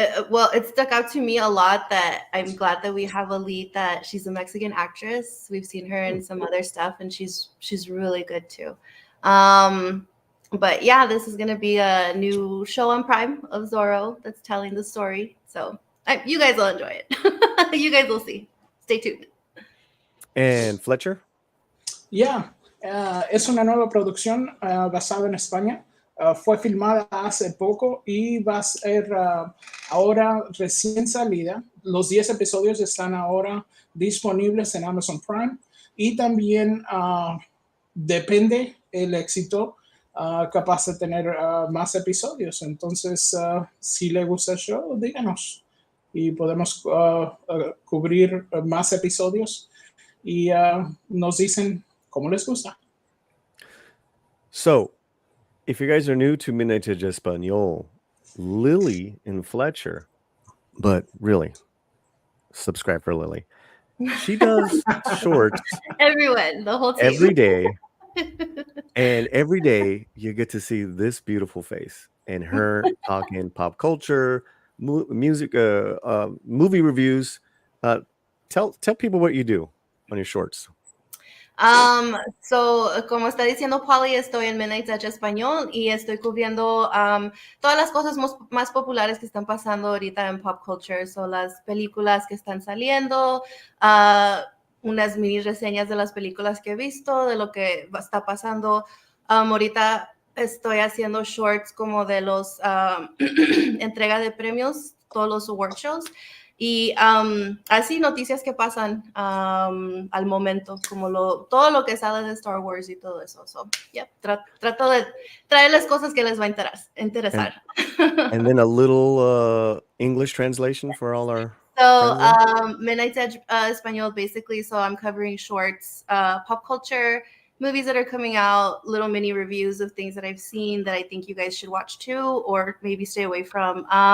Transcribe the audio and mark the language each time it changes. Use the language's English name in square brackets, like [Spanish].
[English] Well, it stuck out to me a lot that I'm glad that we have a lead that she's a Mexican actress. We've seen her in some other stuff, and she's really good too. But yeah, this is gonna be a new show on Prime of Zorro that's telling the story. So you guys will enjoy it. You guys will see. Stay tuned. And Fletcher? [Spanish] Yeah, es una nueva producción basada en España. Fue filmada hace poco y va a ser ahora recién salida. Los 10 episodios están ahora disponibles en Amazon Prime y también depende el éxito capaz de tener más episodios. Entonces, si le gusta el show, díganos y podemos cubrir más episodios y nos dicen cómo les gusta. [English] So, if you guys are new to Midnight Judge Espanol, Lily and Fletcher, but really, subscribe for Lily. She does shorts Everyone, the whole team. every day. And every day you get to see this beautiful face and her talking pop culture, music, movie reviews. Tell people what you do on your shorts. [Spanish] So, como está diciendo Paulie, estoy en Midnight Judge Español y estoy cubriendo todas las cosas más populares que están pasando ahorita en [English] pop culture. [Spanish] Son las películas que están saliendo, unas mini reseñas de las películas que he visto, de lo que está pasando. Ahorita estoy haciendo shorts como de los entrega de premios, todos los award shows. Y así noticias que pasan al momento, como todo lo que sale de Star Wars y todo eso. [English] So, yeah, [Spanish] trato de traerles cosas que les va a interesar. [English] And then a little English translation for all our So, Midnight Edge Espanol, basically, so I'm covering shorts, pop culture, movies that are coming out, little mini reviews of things that I've seen that I think you guys should watch too, or maybe stay away from.